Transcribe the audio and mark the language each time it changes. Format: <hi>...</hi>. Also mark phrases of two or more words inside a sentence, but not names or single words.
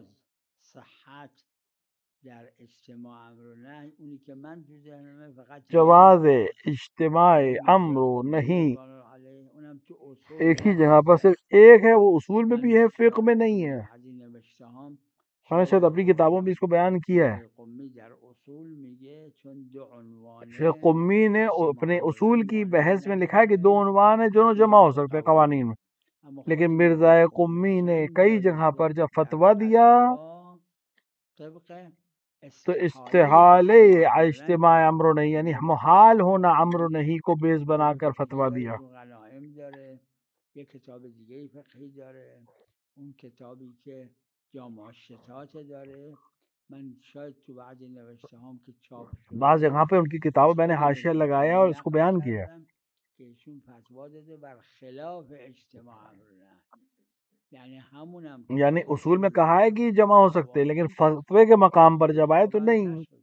<fa>صحت در اجتماع امر و نهی، اونی که من تو ذهنمه فقط</fa> <ur>جواز اجتماع امر و نہیں</ur> <fa>اونم تو اصول</fa> <ur>ایک ہی جگہ پر صرف ایک ہے وہ اصول میں بھی ہے فقہ میں نہیں ہے ہم نے شاید اپنی کتابوں میں اس کو بیان کیا ہے</ur> <fa>قمی در اصول میگه چون دو عنوانه</fa> <ur>شیخ قمی نے اپنے اصول کی بحث میں لکھا ہے کہ دو عنوان ہیں جو جمع ہو سکتے ہیں قوانین میں لیکن مرزا قمی نے کئی جگہ پر جب فتویٰ دیا تو استحالے اجتماع امر و نہیں یعنی محال ہونا امر و نہیں کو بیس بنا کر فتویٰ دیا</ur> <fa>یه کتاب دیگه فقهی داره، اون کتابی که</fa> <ur>بعض جگہ پہ ان کی کتابوں میں نے حاشیہ لگایا اور اس کو بیان کیا. یعنی اصول میں کہا ہے کہ جمع ہو سکتے لیکن فتوے کے مقام پر جب آئے تو نہیں.</ur>